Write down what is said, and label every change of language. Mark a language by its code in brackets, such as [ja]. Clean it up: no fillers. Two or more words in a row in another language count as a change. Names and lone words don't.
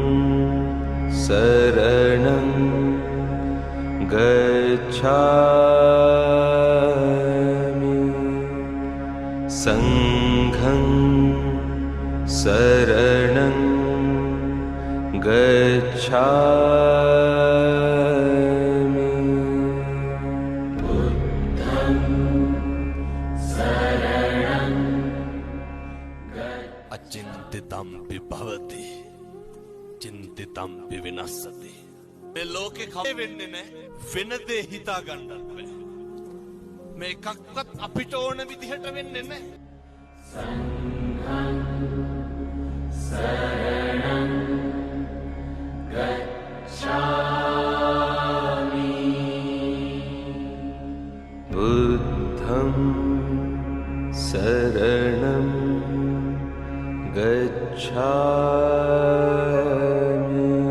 [pi] शरणं गच्छामि संघं शरणं गच्छामि बुद्धं शरणं अचिंतितम्पि भवति चिंतितम्पि विनश्यति [si] මේ ලෝකේ කවේ වෙන්නේ නැහැ වෙන දේ හිතා ගන්නත් බෑ මේ එකක්වත් අපිට ඕන විදිහට වෙන්නේ නැහැ [pi] සංඝං शरणं गच्छामि बुद्धं शरणं गच्छामि